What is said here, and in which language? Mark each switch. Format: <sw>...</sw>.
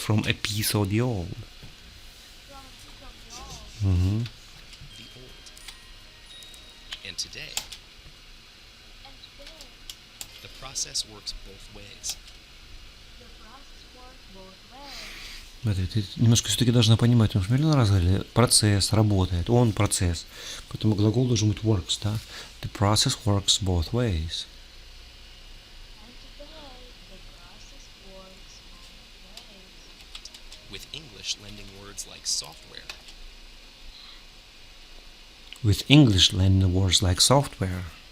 <en>From a piece of the old. From a piece of the old. Мгм. the old. And today, And today, the process works both ways. the process works both ways.</en> <ru>Смотри, ты немножко все-таки должна понимать, потому что миллион раз говорили, процесс работает, он процесс. Поэтому глагол должен быть works, да?</ru> <en>The process works both ways. And today, the process works both ways. With English lending words like software, With English lending words like software.</en>